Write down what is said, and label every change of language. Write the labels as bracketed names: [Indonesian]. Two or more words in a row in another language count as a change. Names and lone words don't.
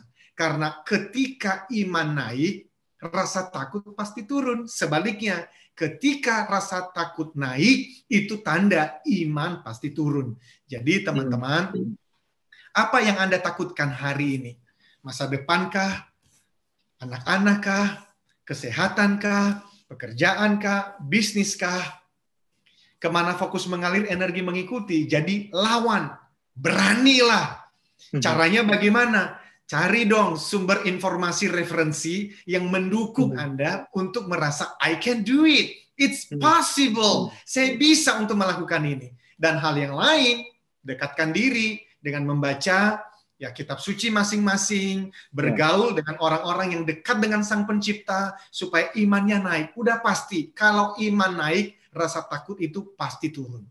[Indonesian] Karena ketika iman naik, rasa takut pasti turun. Sebaliknya, ketika rasa takut naik, itu tanda iman pasti turun. Jadi teman-teman, apa yang Anda takutkan hari ini? Masa depankah? Anak-anakkah? Kesehatankah? Pekerjaankah? Bisniskah? Kemana fokus mengalir, energi mengikuti. Jadi lawan. Beranilah. Caranya bagaimana? Cari dong sumber informasi referensi yang mendukung Anda untuk merasa [English] I can do it. It's possible. [Indonesian] Saya bisa untuk melakukan ini. Dan hal yang lain, dekatkan diri dengan membaca ya kitab suci masing-masing, bergaul dengan orang-orang yang dekat dengan Sang Pencipta supaya imannya naik. Udah pasti kalau iman naik, rasa takut itu pasti turun.